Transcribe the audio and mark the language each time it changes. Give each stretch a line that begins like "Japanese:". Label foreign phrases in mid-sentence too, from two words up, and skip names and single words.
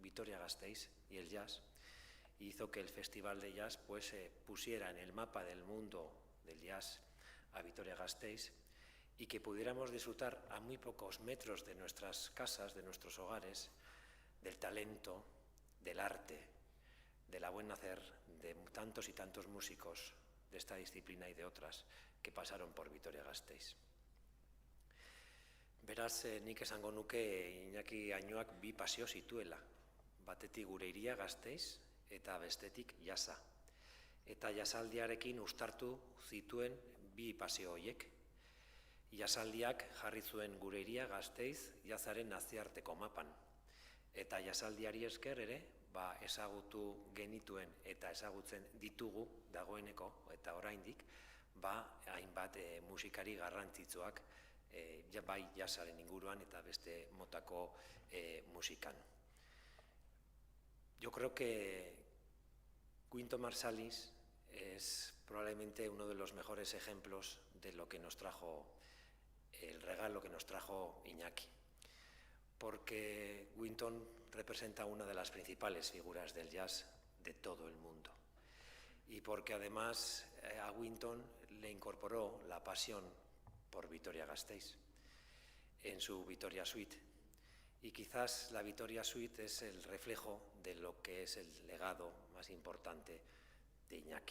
Spanish: Vitoria-Gasteiz y el jazz. Y hizo que el Festival de Jazz pusiera en el mapa del mundo del jazz a Vitoria-Gasteiz y que pudiéramos disfrutar a muy pocos metros de nuestras casas, de nuestros hogares, del talento, del arte, de la buen hacer de tantos y tantos músicos de esta disciplina y de otras que pasaron por Vitoria-Gasteiz.
Basque: Beraz, nik esango nuke Iñaki Añuak bi pasio zituela. Batetik gure hiria Gasteiz eta bestetik jasa. Eta jasaldiarekin uztartu zituen bi pasio horiek. Jasaldiak jarri zuen gure hiria Gasteiz jazaren nazioarteko mapan. Eta jasaldiari esker ere, ezagutu genituen eta ezagutzen ditugu dagoeneko eta oraindik, hainbat musikari garrantzitsuak bai jazzaren inguruan eta beste motako musikan.
Spanish: Yo creo que Wynton Marsalis es probablemente uno de los mejores ejemplos de lo que nos trajo el regalo que nos trajo Iñaki, porque Wynton representa una de las principales figuras del jazz de todo el mundo y porque además a Wynton le incorporó la pasión por Vitoria-Gasteiz en su Vitoria Suite, y quizás la Vitoria Suite es el reflejo de lo que es el legado más importante de Iñaki.